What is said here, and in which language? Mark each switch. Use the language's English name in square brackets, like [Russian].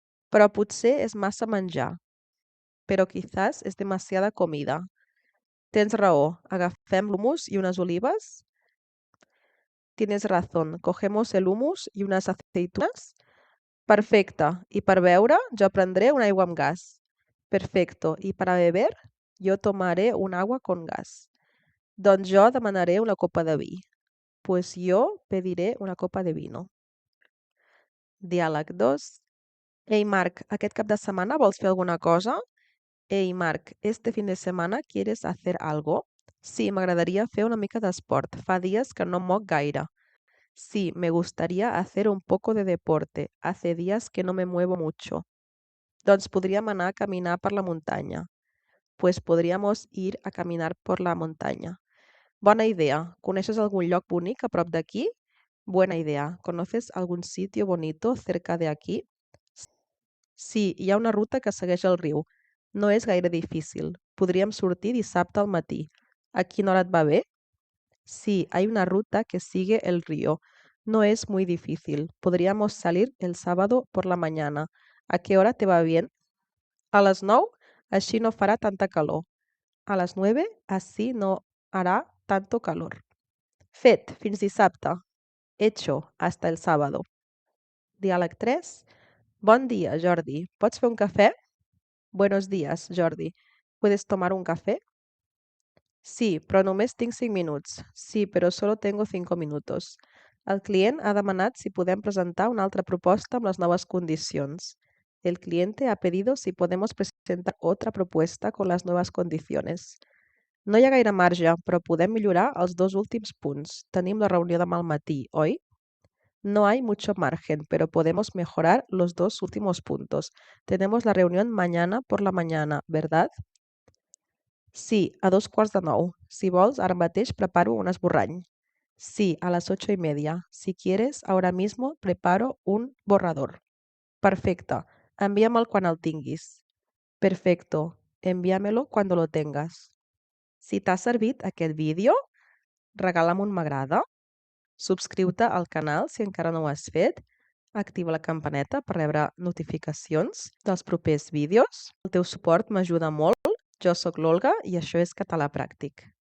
[Catalan] Però potser és massa menjar. [Spanish] Pero quizás es demasiada comida. [Catalan] Tens raó. Agafem l'humus i unes olives? [Spanish] Tienes razón. Cogemos el humus y unas aceitunas? [Catalan] Perfecte. I per beure, jo prendré una aigua amb gas. [Spanish] Perfecto. I para beber, yo tomaré un agua con gas. [Catalan] Doncs jo demanaré una copa de vi. [Spanish] Pues yo pediré una copa de vino. [Catalan] Diàleg 2. Ei, Marc, aquest cap de setmana vols fer alguna cosa? [Spanish] Ei, Marc, este fin de semana ¿quieres hacer algo? [Catalan] Sí, m'agradaria fer una mica d'esport. Fa dies que no em moc gaire. [Spanish] Sí, me gustaría hacer un poco de deporte. Hace días que no me muevo mucho. [Catalan] Doncs podríem anar a caminar per la muntanya. [Spanish] Pues podríamos ir a caminar por la montaña. [Catalan] Bona idea. [Spanish] ¿Conoces algún [Catalan] lloc bonic a prop d'aquí? [Spanish] Buena idea. ¿Conoces algún sitio bonito cerca de aquí? [Catalan] Sí, hi ha una ruta que segueix el riu. No és gaire difícil. Podríem sortir dissabte al matí. A quina hora et va bé? [Spanish] Sí, hay una ruta que sigue el río. No es muy difícil. Podríamos salir el sábado por la mañana. ¿A qué hora te va bien? [Catalan] A les 9, així no farà tanta calor. [Spanish] A les 9, así no hará tanto calor. [Catalan] Fet, fins dissabte. [Spanish] Hecho, hasta el sábado. [Catalan] Diàleg 3. Bon dia, Jordi. Pots fer un cafè? [Spanish] Buenos días, Jordi. ¿Puedes tomar un café? [Catalan] Sí, però només tinc 5 minuts. [Spanish] Sí, però solo tengo 5 minutos. [Catalan] El client ha demanat si podem presentar una altra proposta amb les noves condicions. [Spanish] El cliente ha pedido si podemos presentar otra propuesta con las nuevas condiciones. [Catalan] No hi ha gaire marge, però podem millorar els dos últims punts. Tenim la reunió demà al matí, oi? [Spanish] No hay mucho margen, pero podemos mejorar los dos últimos puntos. Tenemos la reunión mañana por la mañana, ¿verdad? [Catalan] Sí, a 2:15. Si vols, ara mateix preparo un esborrany. [Spanish] Sí, a las 8:30. Si quieres, ahora mismo preparo un borrador. [Catalan] Perfecte. Envia'me'l quan el tinguis. [Spanish] Perfecto. Envíamelo cuando lo tengas. [Catalan] Si t'ha servit aquest vídeo, regala'm un m'agrada, subscriu-te al canal si encara no ho has fet, activa la campaneta per rebre notificacions dels propers vídeos. El teu suport m'ajuda molt. Jo sóc l'Olga i això és Català Pràctic.